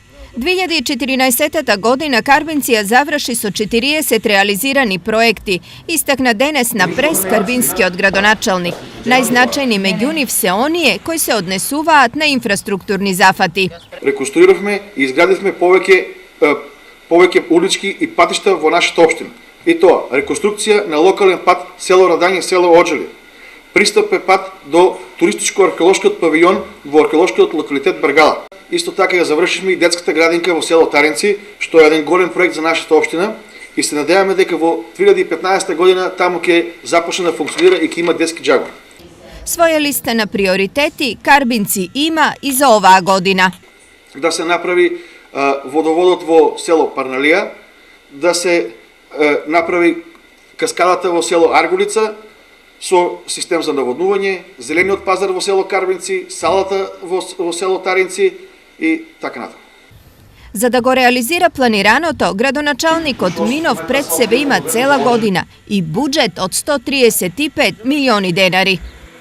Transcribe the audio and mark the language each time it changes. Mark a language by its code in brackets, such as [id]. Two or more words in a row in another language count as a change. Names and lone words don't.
[mk] 2014 година Карбинција заврши со 40 реализирани проекти, истакна денес на прес Карбински од градоначелник. Најзначајни меѓу њих се оније који се однесуваат на инфраструктурни зафати. Rekonstruirахме и изградихме повеќе улички и патишта во нашата општина. И тоа, реконструкција на локален пат село Радање, село Оджели. Пристап е пат до туристичко-археолошкиот павион во археолошкиот локалитет Бргала. Исто така ја завршивме и детската градинка во село Таринци, што е еден голем проект за нашата општина и се надеваме дека во 2015 година таму ќе започне да функционира и ќе има детски џагор. Своје листе на приоритети Карбинци има и за ова година. Да се направи водоводот во село Парналија, да се направи каскадата во село Арголица со систем за наводнување, зелениот пазар во село Карбинци, салата во село Таринци и така натаму. За да го реализира планираното, градоначелник Минов пред себе има цела година и буџет од 135 милиони денари.